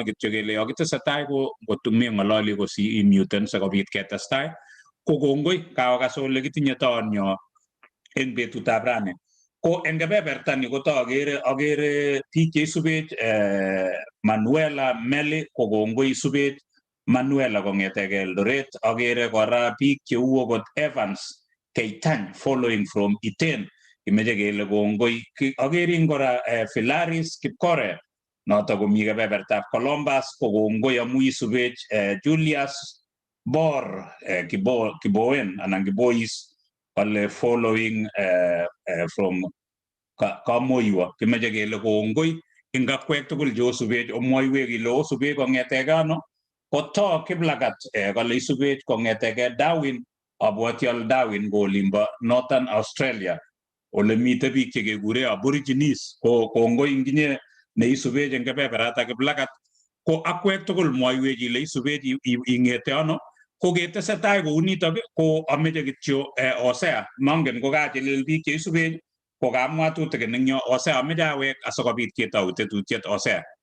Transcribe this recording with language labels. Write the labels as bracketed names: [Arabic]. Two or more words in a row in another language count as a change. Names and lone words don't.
[Kalenjin] kityo kele yakitesetai ko ngotume ng'ololi ko si imuten sikobit ketestai ko kongoi kaokas ole kitinye toonyo eng betutab rani ko eng kebeberta ni agere biik cheisubech Manuela Meli ko kongoi isubech Manuela kong'etege Eldoret agere kora biik cheu okot Evans Keitany [English] following from [Kalenjin] Iten kimeche kele kongoi agerin kora Philaris Kipkore noto komi kebebertab Columbus ko kongoi amu isubech Julius Bor Kiboen anan Kibois ale [English] following from [Kalenjin] Kamoiwa kimeche kele kongoi ing akwek tugul cheosubech omwoiwek ile osubech kong'etege ano koto Kiplagat kale isubech kong'etege Darwin abwoti al Darwin ko olimbo Northern Australia ole mite biik chekekure Aborigines ko kongoi inginye neisubech eng kebeberatak Kiplagat ko akwek tugul mwoiwech ile isubech ing'ete ano ko ketesetai kounitok ko ameche kityo Hosea mangen ko kachilil biik cheisubech ko kamwa tutikin eng yo Hosea ameche awek asikobit ketou tetutiet Hosea.